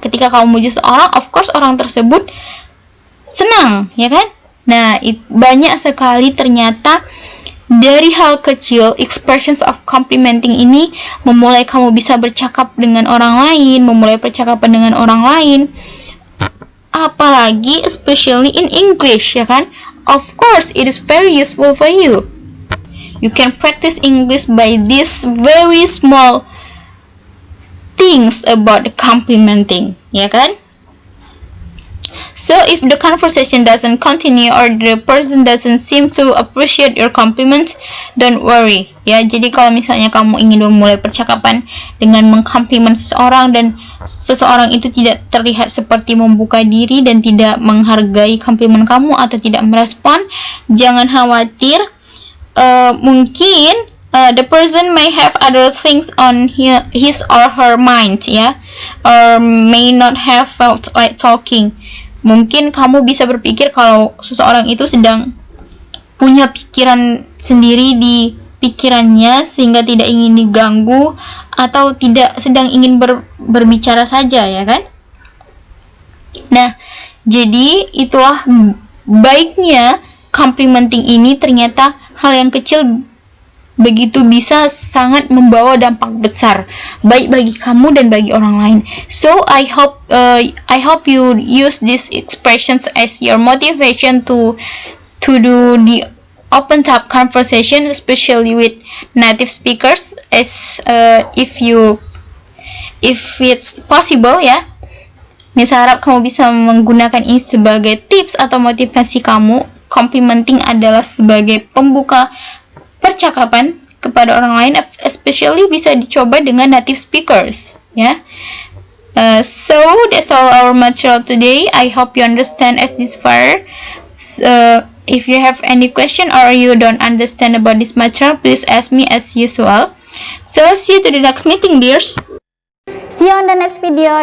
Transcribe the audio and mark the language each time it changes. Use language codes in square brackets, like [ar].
[id] Ketika kamu memuji seseorang, [en] of course [id] orang tersebut senang, ya kan? Nah, banyak sekali ternyata dari hal kecil, [en] expressions of complimenting [id] ini memulai kamu bisa bercakap dengan orang lain, memulai percakapan dengan orang lain. Apalagi [en] especially in English, [id] ya kan? [en] Of course, it is very useful for you. You can practice English by these very small things about the complimenting, [id] ya kan? [en] So if the conversation doesn't continue or the person doesn't seem to appreciate your compliment, don't worry, ya. [id] Jadi kalau misalnya kamu ingin memulai percakapan dengan mengkomplimen seseorang dan seseorang itu tidak terlihat seperti membuka diri dan tidak menghargai komplimen kamu atau tidak merespon, jangan khawatir. Mungkin [en] the person may have other things on his or her mind, ya, or may not have felt like talking. [id] Mungkin kamu bisa berpikir kalau seseorang itu sedang punya pikiran sendiri di pikirannya sehingga tidak ingin diganggu atau tidak sedang ingin berbicara saja, ya kan? Nah, jadi itulah baiknya complimenting ini, ternyata hal yang kecil begitu bisa sangat membawa dampak besar baik bagi kamu dan bagi orang lain. [en] So I hope you use these expressions as your motivation to do the open top conversation, especially with native speakers, as if you if it's possible ya. [id] Nisa harap kamu bisa menggunakan ini sebagai tips atau motivasi kamu. Complimenting adalah sebagai pembuka percakapan kepada orang lain, [en] especially [id] bisa dicoba dengan [en] native speakers [id] ya. [en] So that's all our material today. I hope you understand as this far. If you have any question or you don't understand about this material, please ask me as usual. So see you to the next meeting, dears. See you on the next video.